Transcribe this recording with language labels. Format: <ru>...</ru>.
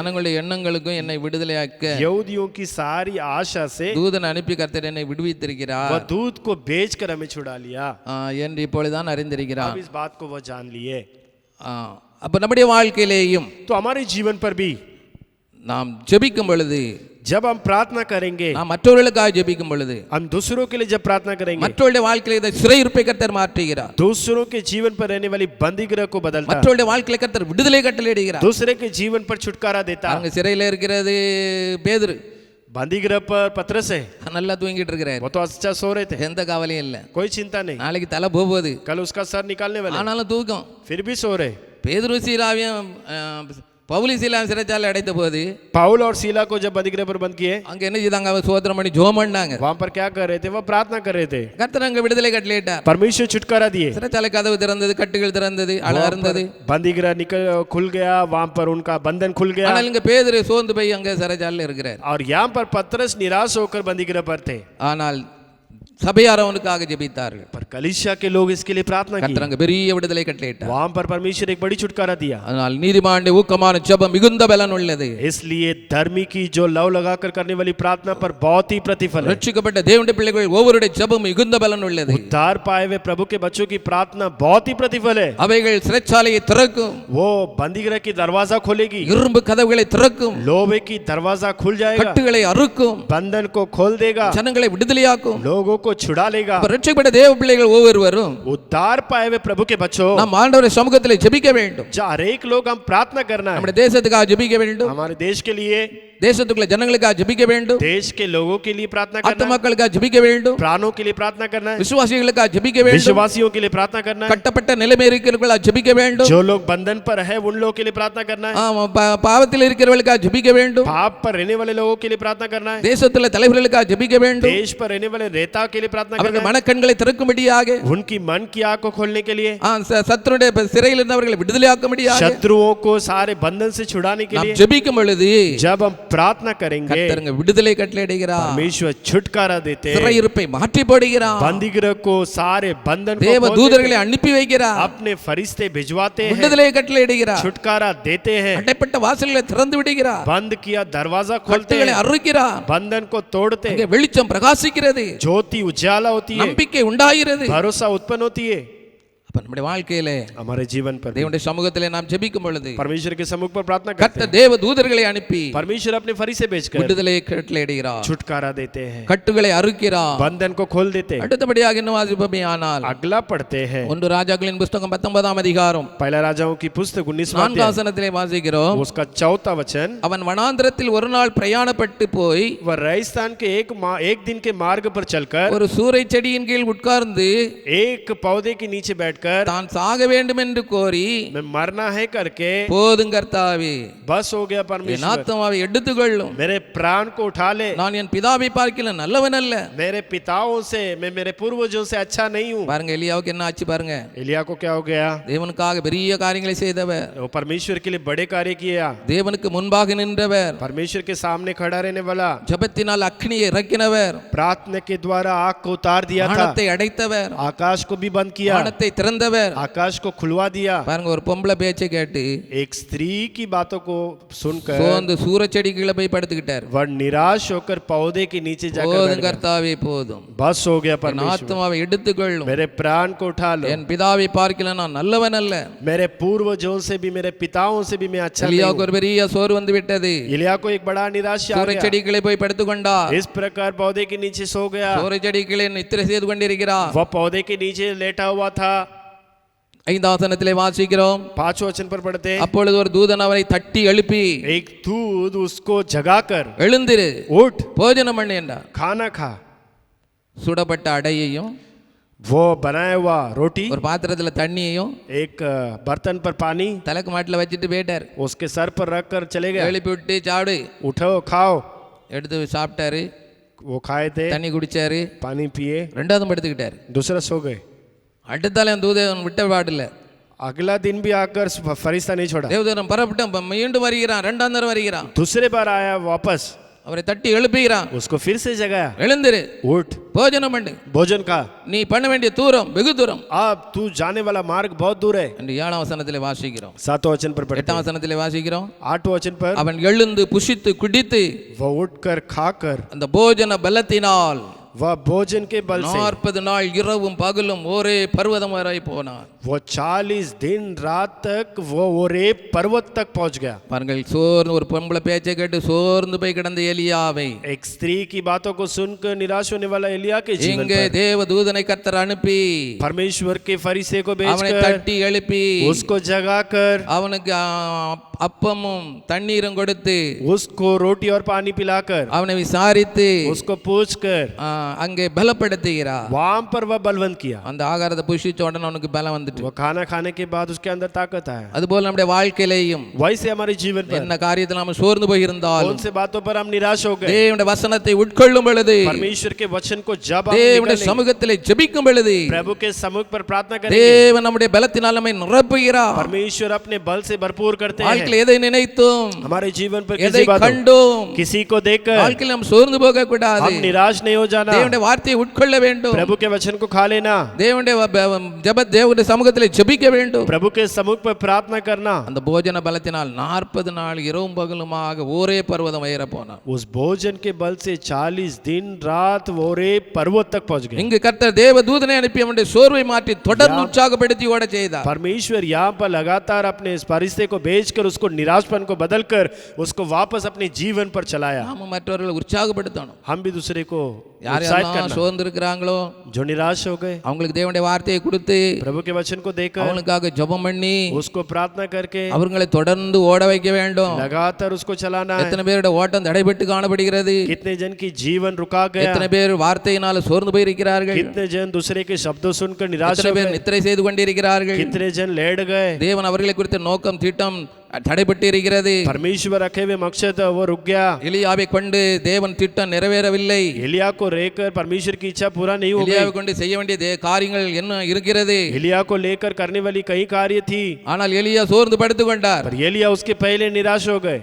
<ta>ஜனங்களுடைய எண்ணங்களுக்கும் என்னை விடுதலையாக்க</ta> <hi>यहूदियों की सारी आशा से</hi> <ta>தூதன் அனுப்பி கர்த்தர் என்னை விடுவித்திருக்கிறார்</ta> <hi>वह दूत को भेजकर हमें छुड़ा लिया।</hi> <ta>என்று இப்பொழுதுதான் அறிந்திருக்கிறார்.</ta> <hi>अब इस बात को वह जान लिए।</hi> <ta>அப்ப நம்முடைய வாழ்க்கையிலேயும்</ta> <hi>तो हमारे जीवन पर भी</hi> <ta>நாம் ஜெபிக்கும் பொழுது,</ta> <hi>जब हम प्रार्थना करेंगे,</hi> <ta>நாம் மற்றவர்களுக்காக ஜெபிக்கும் பொழுது,</ta> <hi>हम दूसरों के लिए जब प्रार्थना करेंगे,</hi> <ta>மற்றவருடைய வாழ்க்கையில இந்த சிறையிருப்பை கர்த்தர் மாற்றுகிறார்.</ta> <hi>दूसरों के जीवन पर रहने वाली बंदीगृह को बदलता है,</hi> <ta>மற்றவருடைய வாழ்க்கையில கர்த்தர் விடுதலை கட்டளையிடுகிறார்.</ta> <hi>दूसरे के जीवन पर छुटकारा देता है।</hi> <ta>அவங்க சிறையில இருக்கிறது பேதுரு,</ta> <hi>बंदीगृह पर पतरस है,</hi> <ta>நல்லா தூங்கிட்டு இருக்கிறார்.</ta> <hi>वो तो अच्छा सो रहे थे,</hi> <ta>எந்த கவலையும் இல்ல.</ta> <hi>कोई चिंता नहीं,</hi> <ta>நாளைக்கு தலை போகுது,</ta> <hi>कल उसका सर निकालने वाले,</hi> <ta>ஆனாலும் தூக்கம்.</ta> <hi>फिर भी सो रहे।</hi> <ta>பேதுரு சீலாவையும் பவுலி சீலாவையும் சிறைச்சாலை அடைத்த போது</ta> <hi>पाउल और सीला को जब बंदीगृह पर बंद किए,</hi> <ta>அங்க என்ன செய்தாங்க? அவர் சோதரம் பண்ணி ஜெபம் பண்ணாங்க.</ta> <hi>वहां पर क्या कर रहे थे? वह प्रार्थना कर रहे थे।</hi> <ta>கர்த்தர் அங்க விடுதலை கட்டளையிட்டார்.</ta> <hi>परमेश्वर छुटकारा दिए,</hi> <ta>சிறைச்சாலை கதவு திறந்தது, கட்டுகள் திறந்தது, அழகா இருந்தது.</ta> <hi>बंदीगृह खुल गया, वहां पर उनका बंधन खुल गया।</hi> <ta>ஆனால் இங்க பேதுரு சோர்ந்து போய் அங்க சிறைச்சாலையில் இருக்கிறார்.</ta> <hi>और यहाँ पर पतरस निराश होकर बंदीगृह पर थे,</hi> <ta>ஆனால் சபையார் அவனுக்காக ஜெபித்தார்கள்.</ta> <hi>पर कलीसिया के लोग इसके लिए प्रार्थना की।</hi> <ta>கர்த்தர் அங்க பெரிய விடுதலை கட்டளையிட்டார்.</ta> <hi>वहां पर परमेश्वर एक बड़ी छुटकारा दिया।</hi> <ta>அதனால் நீதிமானுடைய ஊக்கமான ஜெபம் மிகுந்த பலன் உள்ளது.</ta> <hi>इसलिए धर्मी की जो लव लगाकर करने वाली प्रार्थना पर बहुत ही प्रतिफल है।</hi> <ta>ரட்சிக்கப்பட்ட தேவனுடைய பிள்ளைகள் ஒவ்வொருடைய ஜெபம் மிகுந்த பலன் உள்ளது.</ta> <hi>उद्धार पाए हुए प्रभु के बच्चों की प्रार्थना बहुत ही प्रतिफल है।</hi> <ta>அவைகள் சிறைச்சாலையை திறக்கும்,</ta> <hi>वो बंदीगृह की दरवाजा खोलेगी,</hi> <ta>இரும்பு கதவுகளை திறக்கும்,</ta> <hi>लोहे की दरवाजा खुल जाएगा,</hi> <ta>கட்டுகளை அறுக்கும்,</ta> <hi>बंधन को खोल देगा,</hi> <ta>ஜனங்களை விடுதலையாக்கும்.</ta> <hi>लोगों को छुड़ा लेगा।</hi> <ta>ரட்சிக்கப்பட்ட தேவ பிள்ளைகள் ஒவ்வொருவரும்</ta> <hi>उद्धार पाए हुए प्रभु के बच्चों,</hi> <ta>நாம் ஆண்டவருடைய சமூகத்தில் ஜெபிக்க வேண்டும்.</ta> <hi>हर एक लोग हम प्रार्थना करना है,</hi> <ta>நம்முடைய தேசத்துக்காக ஜெபிக்க வேண்டும்,</ta> <hi>हमारे देश के लिए,</hi> <ta>தேசத்துக்குள்ள ஜனங்களுக்காக ஜெபிக்க வேண்டும்,</ta> <hi>देश के लोगों के लिए प्रार्थना करना</hi> <ta>ஆத்தும</ta> <hi>है,</hi> <ta>மக்களுக்காக ஜெபிக்க வேண்டும்,</ta> <hi>प्राणों के लिए प्रार्थना करना है,</hi> <ta>விசுவாசிகளுக்காக ஜெபிக்க வேண்டும்,</ta> <hi>विश्वासियों के लिए प्रार्थना करना है,</hi> <ta>கட்டப்பட்ட நிலைமை இருக்கிறவர்களுக்காக ஜெபிக்க வேண்டும்,</ta> <hi>जो लोग बंधन पर है उन लोगों के लिए प्रार्थना करना है,</hi> <ta>பாவத்தில் இருக்கிறவர்களுக்காக ஜெபிக்க வேண்டும்,</ta> <hi>पाप पर रहने वाले लोगों के लिए प्रार्थना करना है,</hi> <ta>தேசத்துல தலைவர்களுக்காக ஜெபிக்க வேண்டும்,</ta> <hi>देश पर रहने वाले नेता के लिए प्रार्थना करना</hi> <ta>அவர்கள்</ta> <hi>है,</hi> <ta>மனக்கண்களை திறக்கும்படியாக,</ta> <hi>उनकी मन की आंख को खोलने के लिए,</hi> <ta>சத்துருடைய சிறையில் இருந்தவர்களை விடுதலையாக்கும்படியாக,</ta> <hi>शत्रुओं को सारे बंधन से छुड़ाने के</hi> <ta>நாம்</ta> <hi>लिए</hi> <ta>ஜெபிக்கும் பொழுது</ta> <hi>जब हम प्रार्थना करेंगे,</hi> <ta>கர்த்தர் விடுதலை கட்டளையிடுகிறார்.</ta> <hi>परमेश्वर छुटकारा देते हैं,</hi> <ta>சிறையிருப்பை மாற்றி போடுகிறார்.</ta> <hi>बंदीगृह को सारे बंधन को</hi> <ta>தேவ</ta> <hi>खोल</hi> <ta>தூதர்களை</ta> <hi>देते हैं,</hi> <ta>அனுப்பி வைக்கிறார்.</ta> <hi>अपने फरिश्ते भिजवाते हैं,</hi> <ta>விடுதலை கட்டளையிடுகிறார்.</ta> <hi>छुटकारा देते हैं,</hi> <ta>அடைப்பட்ட வாசல்களை திறந்து விடுகிறார்.</ta> <hi>बंद किया दरवाजा खोलते</hi> <ta>கட்டுகளை</ta> <hi>हैं,</hi> <ta>அறுக்கிறார்.</ta> <hi>बंधन को तोड़ते</hi> <ta>அங்கே</ta> <hi>हैं,</hi> <ta>வெளிச்சம் பிரகாசிக்கிறது,</ta> <hi>ज्योति उजाला होती है,</hi> <ta>நம்பிக்கை உண்டாகிறது.</ta> <hi>भरोसा उत्पन्न होती है।</hi> <ta>அப்ப நம்முடைய வாழ்க்கையிலே</ta> <hi>हमारे जीवन पर भी</hi> <ta>தேவனுடைய சமூகத்திலே நாம் ஜெபிக்கும் பொழுது</ta> <hi>परमेश्वर के सम्मुख पर प्रार्थना करते</hi> <ta>கர்த்தர்</ta> <hi>हैं,</hi> <ta>தேவ தூதர்களை அனுப்பி</ta> <hi>परमेश्वर अपने फरिश्ते भेजकर</hi> <ta>விடுதலை கட்டளையிடுகிறார்.</ta> <hi>छुटकारा देते हैं,</hi> <ta>கட்டுகளை அறுக்கிறார்.</ta> <hi>बंधन को खोल देते हैं।</hi> <ta>அடுத்தபடியாக இன்னும் வாசிப்போமே ஆனால்</ta> <hi>अगला पढ़ते हैं,</hi> <ta>ஒன்று ராஜாக்களின் புஸ்தகம் 19ஆம் அதிகாரம்</ta> <hi>पहला राजाओं की पुस्तक 19वां</hi> <ta>4ஆம்</ta> <hi>अध्याय,</hi> <ta>வசனத்திலே வாசிக்கிறோம்.</ta> <hi>उसका 4था वचन,</hi> <ta>அவன் வனாந்திரத்தில் ஒரு நாள் பிரயாணப்பட்டு போய்</ta> <hi>वह राजस्थान के एक दिन के मार्ग पर चलकर</hi> <ta>ஒரு சூரை செடியின் கீழ் உட்கார்ந்து</ta> <hi>एक पौधे के नीचे बैठकर</hi> <ta>தான் சாக வேண்டும் என்று கோரி</ta> <hi>मैं मरना है करके,</hi> <ta>போதும் கர்த்தாவே</ta> <hi>बस हो गया</hi> <ta>என்</ta> <hi>परमेश्वर,</hi> <ta>ஆத்துமாவை எடுத்துக்கொள்ளும்,</ta> <hi>मेरे प्राण को उठा ले,</hi> <ta>நான் என் பிதாவை பார்க்கல நல்லவன் அல்ல.</ta> <hi>मेरे पिताओं से, मैं मेरे पूर्वजों से अच्छा नहीं हूँ।</hi> <ta>பாருங்க எலியாவுக்கு என்ன ஆச்சு பாருங்க.</ta> <hi>एलिया को क्या हो गया?</hi> <ta>தேவனுக்காக பெரிய காரியங்களை செய்தவர்,</ta> <hi>वो परमेश्वर के लिए बड़े कार्य किया,</hi> <ta>தேவனுக்கு முன்பாக நின்றவர்,</ta> <hi>परमेश्वर के सामने खड़ा रहने वाला,</hi> <ta>ஜெபத்தினால் அக்னியை இறக்கினவர்,</ta> <hi>प्रार्थना के द्वारा आग को उतार दिया था,</hi> <ta>வானத்தை அடைத்தவர்,</ta> <hi>आकाश को भी बंद किया,</hi> <ta>வானத்தை திறந்து திறந்தவர்.</ta> <hi>आकाश को खुलवा दिया।</hi> <ta>பாருங்க, ஒரு பொம்பளை பேச்சை கேட்டு</ta> <hi>एक स्त्री की बातों को सुनकर</hi> <ta>சோர்ந்து சூரச்செடி கீழே போய் படுத்துக்கிட்டார்.</ta> <hi>वह निराश होकर पौधे के नीचे जाकर बैठ</hi> <ta>போதும்</ta> <hi>गया।</hi> <ta>கர்த்தாவே போதும்,</ta> <hi>बस हो गया</hi> <ta>என்</ta> <hi>परमेश्वर,</hi> <ta>ஆத்துமாவை எடுத்துக்கொள்ளும்,</ta> <hi>मेरे प्राण को उठा लो।</hi> <ta>என் பிதாவை பார்க்கல நான் நல்லவன் அல்ல.</ta> <hi>मेरे पूर्वजों से भी, मेरे पिताओं से भी मैं अच्छा नहीं</hi> <ta>எலியாவுக்கு</ta> <hi>हूं।</hi> <ta>ஒரு பெரிய சோறு வந்து விட்டது.</ta> <hi>एलिया को एक बड़ा निराशा आ गया।</hi> <ta>சூரச்செடி கீழே போய் படுத்துக்கொண்டார்.</ta> <hi>इस प्रकार पौधे के नीचे सो गया।</hi> <ta>சூரச்செடி கீழே நித்திரை செய்து கொண்டிருக்கிறார்.</ta> <hi>वह पौधे के नीचे लेटा हुआ था।</hi> <ta>5 வசனத்திலே வாசிக்கிறோம்.</ta> <hi>5 वचन पर पढ़ते हैं,</hi> <ta>அப்பொழுது ஒரு தூதன் அவரை தட்டி எழுப்பி,</ta> <hi>एक दूत उसको जगाकर,</hi> <ta>எழுந்திரு,</ta> <hi>उठ,</hi> <ta>போஜனம் பண்ணு என்றார்.</ta> <hi>खाना खा।</hi> <ta>சுடப்பட்ட அடையையும்</ta> <hi>वो बनाया हुआ रोटी,</hi> <ta>ஒரு பாத்திரத்துல தண்ணியையும்</ta> <hi>एक बर्तन पर पानी</hi> <ta>தலைக்கு மாட்டில் வச்சுட்டு போயிட்டார்.</ta> <hi>उसके सर पर रख कर चले गए।</hi> <ta>எழுப்பி விட்டு சாப்பிடு</ta> <hi>उठो खाओ।</hi> <ta>எடுத்து சாப்பிட்டாரு,</ta> <hi>वो खाए थे,</hi> <ta>தண்ணி குடிச்சாரு,</ta> <hi>पानी पिए,</hi> <ta>ரெண்டாவது படுத்துக்கிட்டாரு.</ta> <hi>दूसरा सो गए।</hi> <ta>அடுத்தாலும் தூதன் விட்ட பாடில்ல.</ta> <hi>अगला दिन भी आकर फरिश्ता नहीं छोड़ा।</hi> <ta>தேவதூதன் பரப்பிட்டு மீண்டும் வருகிறான், ரெண்டாம் தரம் வருகிறான்.</ta> <hi>दूसरे बार आया वापस,</hi> <ta>அவரை தட்டி எழுப்புகிறான்,</ta> <hi>उसको फिर से जगाया,</hi> <ta>எழுந்திரு,</ta> <hi>उठ,</hi> <ta>போஜனம் பண்ணு,</ta> <hi>भोजन खा,</hi> <ta>நீ பண்ண வேண்டிய தூரம் வெகு தூரம்</ta> <hi>अब तू जाने वाला मार्ग बहुत दूर है।</hi> <ta>என்று 7 வசனத்திலே வாசிக்கிறோம்.</ta> <hi>7 वचन पर पढ़ते</hi> <ta>8 வசனத்திலே வாசிக்கிறோம்.</ta> <hi>8 वचन पर,</hi> <ta>அவன் எழுந்து புசித்து குடித்து</ta> <hi>वह उठकर खाकर,</hi> <ta>அந்த போஜன பலத்தினால்</ta> <hi>वह भोजन के बल से</hi> <ta>40 நாள் இரவும் பகலும் ஒரே பர்வதம் வரை போனான்.</ta> <hi>वो 40 दिन रात तक वो ओरे पर्वत तक पहुंच गया।</hi> <ta>பாருங்கள், சோர்ந்து ஒரு பொம்பளை பேச்சை கேட்டு சோர்ந்து போய் கிடந்த எலியாவை</ta> <hi>एक स्त्री की बातों को सुनकर निराश होने वाला एलिया के जीवन</hi> <ta>இங்கே</ta> <hi>पर</hi> <ta>தேவ தூதனை கர்த்தர் அனுப்பி</ta> <hi>परमेश्वर के फरीसे को</hi> <ta>அவனை</ta> <hi>भेजकर,</hi> <ta>தட்டி எழுப்பி</ta> <hi>उसको जगाकर,</hi> <ta>அவனுக்கு அப்பமும் தண்ணீரும் கொடுத்து</ta> <hi>उसको रोटी और पानी पिलाकर,</hi> <ta>அவனை விசாரித்து</ta> <hi>उसको पूछकर</hi> <ta>அங்கே பலப்படுத்துகிறார்.</ta> <hi>वहां पर वह बलवंत किया।</hi> <ta>அந்த ஆகாரத்தை புஷிச்ச உடனே அவனுக்கு பலம் வந்துட்டு.</ta> <hi>वो खाना खाने के बाद उसके अंदर ताकत आया।</hi> <ta>அதுபோல நம்முடைய வாழ்க்கையிலையும்</ta> <hi>वैसे हमारे जीवन पर</hi> <ta>என்ன காரியத்தில் நாம் சோர்ந்து போயிருந்தாலும்</ta> <hi>कौन से बातों पर हम निराश हो गए,</hi> <ta>தேவனுடைய வசனத்தை உட்கொள்ளும் பொழுது,</ta> <hi>परमेश्वर के वचन को जब हम</hi> <ta>தேவனுடைய</ta> <hi>निकालेंगे,</hi> <ta>சமூகத்திலே ஜெபிக்கும் பொழுது</ta> <hi>प्रभु के सम्मुख पर प्रार्थना करेंगे,</hi> <ta>தேவன் நம்முடைய பலத்தினால் நம்மை நிரப்புகிறார்.</ta> <hi>परमेश्वर अपने बल से भरपूर करते हैं।</hi> <ta>வாழ்க்கையில் எதை நினைத்தும்,</ta> <hi>हमारे जीवन पर</hi> <ta>எதை</ta> <hi>किसी बात</hi> <ta>கண்டும்</ta> <hi>किसी को देखकर</hi> <ta>வாழ்க்கையில் நாம் சோர்ந்து போக கூடாது.</ta> <hi>हम निराश नहीं हो जाना।</hi> <ta>தேவனுடைய வார்த்தையை உட்கொள்ள வேண்டும்.</ta> <hi>प्रभु के वचन को खा लेना,</hi> <ta>தேவனுடைய சமூகத்திலே ஜெபிக்க வேண்டும்.</ta> <hi>प्रभु के सम्मुख पर प्रार्थना करना।</hi> <ta>அந்த போஜன பலத்தினால் 40 நாள் இரவும் பகலுமாக ஒரே பர்வதம் ஏற போனான்.</ta> <hi>उस भोजन के बल से 40 दिन रात वो रे पर्वत तक पहुंच गए।</hi> <ta>இங்கு கர்த்தர் தேவ தூதனை அனுப்பி அவனுடைய சோர்வை மாற்றி தொடர்ந்து உற்சாகப்படுத்தி ஓட செய்தார்.</ta> <hi>परमेश्वर यहाँ पर लगातार अपने इस फरिश्ते को भेजकर उसको निराशपन को बदलकर उसको वापस अपने जीवन पर चलाया।</hi> <ta>நாம மற்றவர்களை உற்சாகப்படுத்தணும்.</ta> <hi>हम भी दूसरे को</hi> <ta>யார்</ta> <hi>उत्साहित</hi> <ta>யாரெல்லாம்</ta> <hi>करना।</hi> <ta>சோர்ந்து இருக்கிறாங்களோ</ta> <hi>जो निराश हो गए,</hi> <ta>அவங்களுக்கு தேவனுடைய வார்த்தையை கொடுத்து</ta> <hi>प्रभु के वचन को देकर</hi> <ta>அவங்களுக்காக ஜெபம் பண்ணி</ta> <hi>उसको प्रार्थना करके</hi> <ta>அவர்களை தொடர்ந்து ஓட வைக்க வேண்டும்.</ta> <hi>लगातार उसको चलाना है।</hi> <ta>எத்தனை பேருடைய ஓட்டம் தடைபட்டு காணப்படுகிறது,</ta> <hi>कितने जन की जीवन रुका गया,</hi> <ta>எத்தனை பேர் வார்த்தையினால சோர்ந்து போயிருக்கிறார்கள்,</ta> <hi>कितने जन दूसरे के शब्दों सुनकर निराश</hi> <ta>எத்தனை</ta> <hi>हो</hi> <ta>பேர்</ta> <hi>गए,</hi> <ta>நித்திரை செய்து கொண்டிருக்கிறார்கள்.</ta> <hi>कितने जन लेट गए,</hi> <ta>தேவன் அவர்களை குறித்த நோக்கம் திட்டம் தடைபட்டு இருக்கிறது.</ta> <hi>परमेश्वर रखे हुए मकसद वो रुक गया।</hi> <ta>எலியாவை கொண்டு தேவன் திட்டம் நிறைவேறவில்லை.</ta> <hi>एलिया को लेकर परमेश्वर की इच्छा पूरा नहीं हो</hi> <ta>எலியாவை</ta> <hi>गई।</hi> <ta>கொண்டு செய்ய வேண்டிய காரியங்கள் என்ன இருக்கிறது,</ta> <hi>एलिया को लेकर करने वाली कई कार्य थी,</hi> <ta>ஆனால் எலியா சோர்ந்து படுத்துக் கொண்டார்.</ta> <hi>पर एलिया उसके पहले निराश हो गए।</hi>